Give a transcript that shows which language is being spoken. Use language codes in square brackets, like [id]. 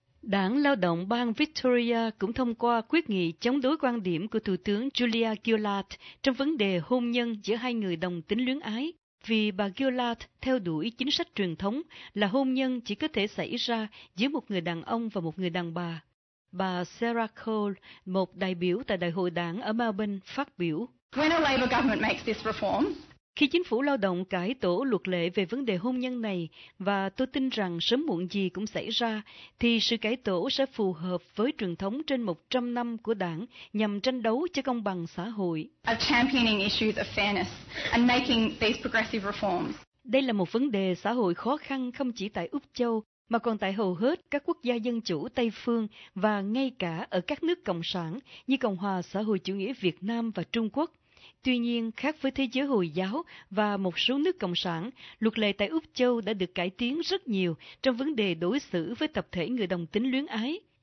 [vi] Đảng lao động bang Victoria cũng thông qua quyết nghị chống đối quan điểm của Thủ tướng Julia Gillard trong vấn đề hôn nhân giữa hai người đồng tính luyến ái, vì bà Gillard theo đuổi chính sách truyền thống là hôn nhân chỉ có thể xảy ra giữa một người đàn ông và một người đàn bà. Bà Sarah Cole, một đại biểu tại Đại hội đảng ở Melbourne, phát biểu: [en] When a Labor government makes this reform, [vi] khi chính phủ lao động cải tổ luật lệ về vấn đề hôn nhân này, và tôi tin rằng sớm muộn gì cũng xảy ra, thì sự cải tổ sẽ phù hợp với truyền thống trên 100 năm của đảng nhằm tranh đấu cho công bằng xã hội. [en] Of championing issues of fairness and making these progressive reforms. [vi] Đây là một vấn đề xã hội khó khăn không chỉ tại Úc Châu, mà còn tại hầu hết các quốc gia dân chủ Tây Phương và ngay cả ở các nước cộng sản như Cộng hòa Xã hội Chủ nghĩa Việt Nam và Trung Quốc. Tuy nhiên, khác với thế giới Hồi giáo và một số nước cộng sản, luật lệ tại Úc Châu đã được cải tiến rất nhiều trong vấn đề đối xử với tập thể người đồng tính luyến ái.